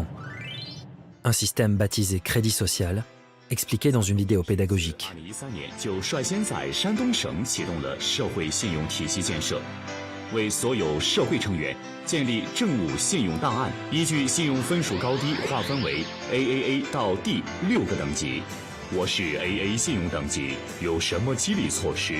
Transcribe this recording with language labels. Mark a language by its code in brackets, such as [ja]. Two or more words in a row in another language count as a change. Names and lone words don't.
[fr] Un système baptisé crédit social, expliqué dans une vidéo pédagogique. [zh] AAA 到 D 6个等级。我是 AA 信用等级，有什么激励措施？